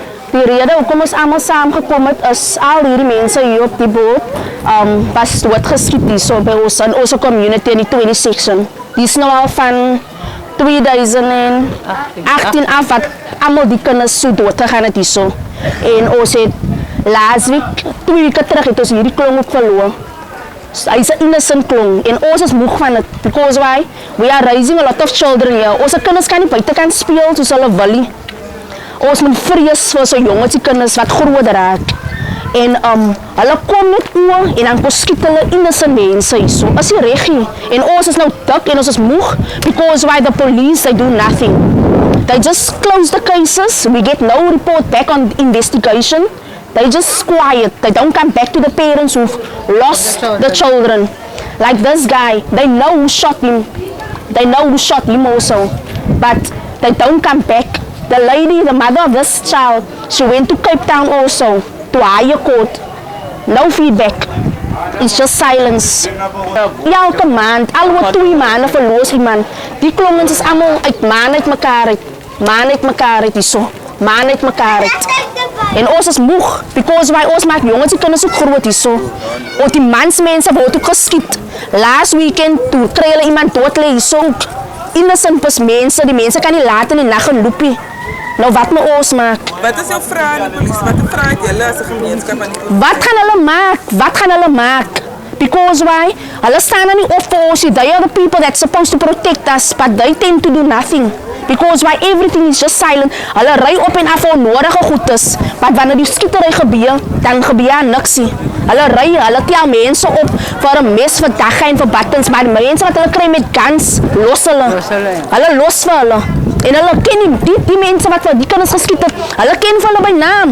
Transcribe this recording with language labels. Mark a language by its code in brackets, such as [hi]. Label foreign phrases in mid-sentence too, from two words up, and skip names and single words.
[af] Die rede hoekom ons almal saamgekom het is al hierdie mense hier op die boot was doodgeskiet hier so by ons in ons community in die 20 section. Die is nou al van 2018 af wat almal die kinders so doodgegaan het hier so. En ons het [en] last week, [af] 2 weke terug het ons hierdie klong ook verloor. Hy is 'n innocent klong en ons is moeg van het [en] because why? We are raising a lot of children here. [af] Ons kinders kan nie buitekant speel soos hulle wil nie. Ons moet vrees vir so jongetjie kinders wat groot raak. En hulle kom net oor en dan skiet hulle innocent mense hier so. As jy reg nie. En ons is nou dik en ons is moeg [en] because why the police they do nothing. They just close the cases. We get no report back on investigation. They just quiet. They don't come back to the parents who've lost the children. Like this guy, they know who shot him. They know who shot him also. But they don't come back. The lady, the mother of this child, she went to Cape Town also, to higher court. No feedback. It's just silence. [af] Elke maand, al 2 maanden verloor iemand. Die klongens is allemaal uit maan uit mekaar uit. Maan uit mekaar uit, so. Maan uit mekaar uit. En ons is moeg, because wij ons maak jongens die kinders ook groot hier so. Want die mansmense word ook geskiet. [en] Last weekend, [af] toe kry hulle iemand dood lê hier so. Innocent mense, die mense kan nie laat in die nag gaan loopie. Nou wat moet ons maak? Wat is jou vraag aan die polisie? Wat vraag julle as 'n gemeenskap aan die polisie? Wat gaan hulle maak? Wat gaan hulle maak? [en] Because why? [af] Hulle staan nou nie op vir ons. [en] They are the people that's supposed to protect us, but they tend to do nothing. Because why everything is just silent. [af] Hulle ry op en af onnodige goedes. Maar wanneer die skietery gebeur, dan gebeur niks nie. Hulle ry, hulle tel mense op vir 'n mes vir dagga en vir buttons, maar die mense wat hulle kry met guns, los hulle. Hulle los vir hulle. En hulle ken die mense wat vir die kinders geskiet het, hulle ken vir hulle by naam.